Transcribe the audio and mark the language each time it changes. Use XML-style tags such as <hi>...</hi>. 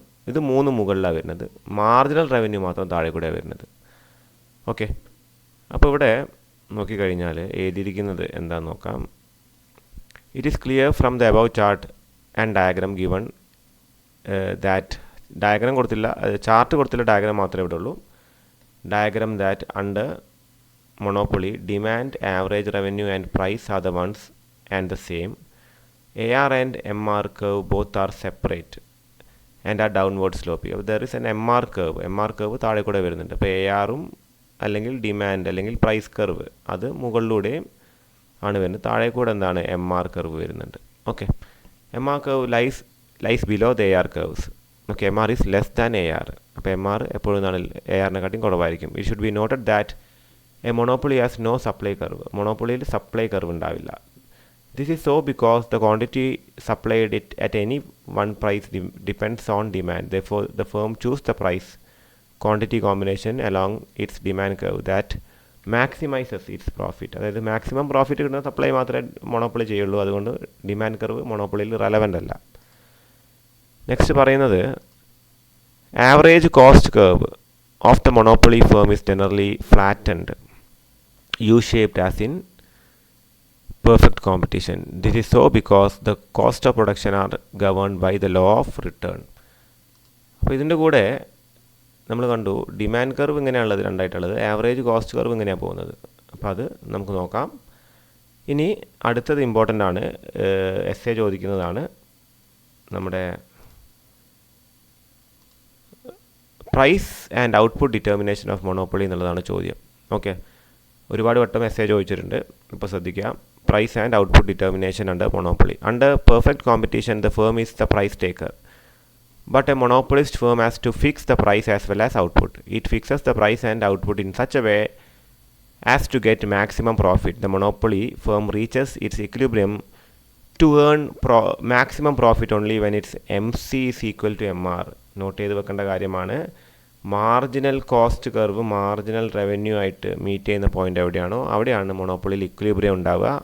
<ml>ഇത് 3 മുകളിലാണ് വരുന്നത്. മാർജിനൽ റവന്യൂ മാത്രം താഴെ കൂടെ വരുന്നത്. ഓക്കെ, അപ്പോൾ ഇവിടെ നോക്കിക്കഴിഞ്ഞാൽ എഴുതിയിരിക്കുന്നത് എന്താണെന്ന് നോക്കാം.</ml> <en>it is clear from the above chart and diagram given that,</en> <ml>diagram കൊടുത്തില്ല, ചാർട്ട് കൊടുത്തില്ല, ഡയഗ്രാം മാത്രമേ ഇവിടെ ഉള്ളൂ.</ml> <en>Diagram that under monopoly, demand, average revenue and price are the ones and the same. AR and MR curve both are separate. And ആ downward sloppy.</en> <ml>അപ്പോൾ</ml> <en>there is an MR curve</en> <ml>താഴെ കൂടെ വരുന്നുണ്ട്. അപ്പോൾ ARഉം അല്ലെങ്കിൽ ഡിമാൻഡ് അല്ലെങ്കിൽ price curve അത് മുകളിലൂടെയും ആണ് വരുന്നത്. താഴെ കൂടെ എന്താണ്</ml> <en>MR curve വരുന്നുണ്ട്. Okay, MR curve lies below the AR curves.</en> <ml>Okay,</ml> <en>MR is less than AR.</en> <ml>അപ്പോൾ MR എപ്പോഴും എന്താണ് ARനെക്കാട്ടിയും കുറവായിരിക്കും.</ml> <en>It should be noted that a monopoly has no supply curve.</en> <ml>മൊണോപ്പൊളിയിൽ supply curve ഉണ്ടാവില്ല.</ml> <en>This is so because the quantity supplied it at any one price depends on demand. Therefore, the firm choose the price quantity combination along its demand curve that maximizes its profit.</en> <ml>അതായത് maximum profit കിട്ടുന്ന supply മാത്രമേ monopoly ചെയ്യുള്ളൂ. അതുകൊണ്ട് demand curve മൊണോപ്പൊളിയിൽ relevant അല്ല.</ml> <en>Next പറയുന്നത് average cost curve of the monopoly firm is generally flattened U-shaped as in perfect competition. This is so because the cost of production are governed by the law of return.</en> <ml>അപ്പോൾ ഇതിൻ്റെ കൂടെ നമ്മൾ കണ്ടു demand curve ഇങ്ങനെയാണുള്ളത്, രണ്ടായിട്ടുള്ളത്. Average cost curve ഇങ്ങനെയാണ് പോകുന്നത്. അപ്പോൾ അത് നമുക്ക് നോക്കാം. ഇനി അടുത്തത് ഇമ്പോർട്ടൻ്റ് ആണ്, എസ്സേ ചോദിക്കുന്നതാണ്. നമ്മുടെ price and output determination of monopoly എന്നുള്ളതാണ് ചോദ്യം. ഓക്കെ, ഒരുപാട് വട്ടം എസ്സേ ചോദിച്ചിട്ടുണ്ട്. ഇപ്പോൾ ശ്രദ്ധിക്കുക.</ml> <en>Price and output determination under monopoly. Under perfect competition, the firm is the price taker. But a monopolist firm has to fix the price as well as output. It fixes the price and output in such a way as to get maximum profit. The monopoly firm reaches its equilibrium to earn maximum profit only when its MC is equal to MR.</en> <ml>Not ചെയ്ത് വെക്കേണ്ട കാര്യമാണ്. Marginal cost curve marginal revenue ആയിട്ട് meet ചെയ്യുന്ന point എവിടെയാണോ അവിടെയാണ് മൊണോപ്പൊളിയിൽ equilibrium ഉണ്ടാവുക.</ml>